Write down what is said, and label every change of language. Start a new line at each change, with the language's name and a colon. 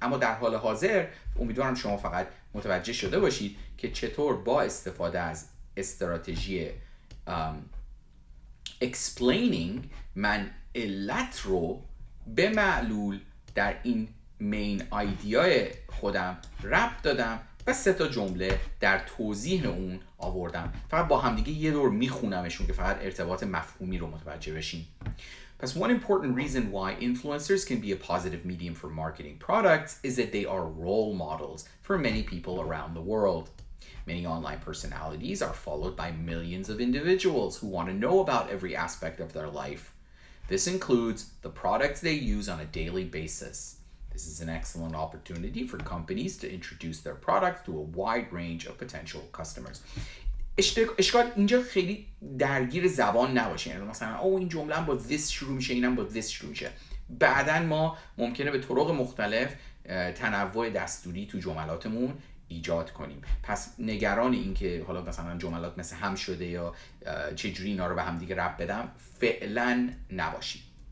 Persian: اما در حال حاضر امیدوارم شما فقط متوجه شده باشید که چطور با استفاده از استراتژی explaining من علت رو به معلول در این مین آیدیای خودم ربط دادم و 3 تا جمله در توضیح اون آوردم. فقط با همدیگه یه دور میخونمشون که فقط ارتباط مفهومی رو متوجه بشین.
English: But one important reason why influencers can be a positive medium for marketing products is that they are role models for many people around the world. Many online personalities are followed by millions of individuals who want to know about every aspect of their life. This includes the products they use on a daily basis. This is an excellent opportunity for companies to introduce their products to a wide range of potential customers.
Persian: اشکال اینجا خیلی درگیر زبان نباشه، یعنی مثلا این جمله هم با this شروع میشه، اینم با this شروع میشه. بعدن ما ممکنه به طرق مختلف تنوع دستوری تو جملاتمون ایجاد کنیم. پس نگران این که حالا مثلا جملات مثل هم شده یا چجوری اینا رو به هم دیگه ربط بدم فعلا نباشید.